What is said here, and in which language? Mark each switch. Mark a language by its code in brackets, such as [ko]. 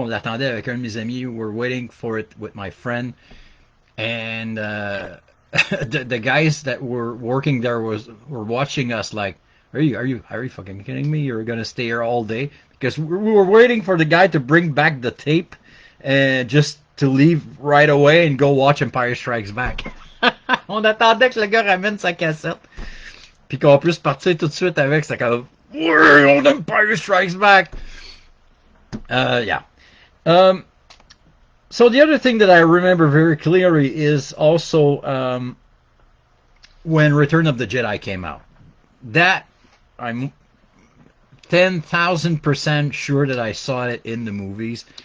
[fr] On l'attendait avec un de mes amis. [en] We were waiting for it with my friend, and the guys that were working there were watching us like, are you fucking kidding me? You're gonna stay here all day? Because we were waiting for the guy to bring back the tape and just to leave right away and go watch Empire Strikes Back. [fr] On attendait que le gars ramène sa cassette, puis qu'on puisse partir tout de suite avec. C'était comme, ouais, on Empire Strikes Back. Yeah. [en] Um, so the other thing that I remember very clearly is also when Return of the Jedi came out. That I'm 10,000% sure that I saw it in the movies.